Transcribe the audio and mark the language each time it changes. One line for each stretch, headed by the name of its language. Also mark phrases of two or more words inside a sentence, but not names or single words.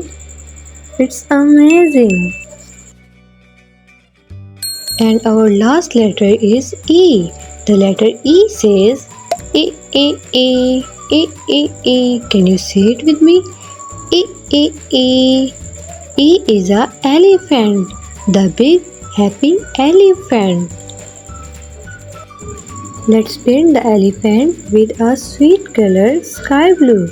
English: It's amazing. And our last letter is E. The letter E says E, E, E, E, E, E. Can you say it with me? E, E, E. E is a elephant, the big happy elephant. Let's paint the elephant with a sweet color sky blue.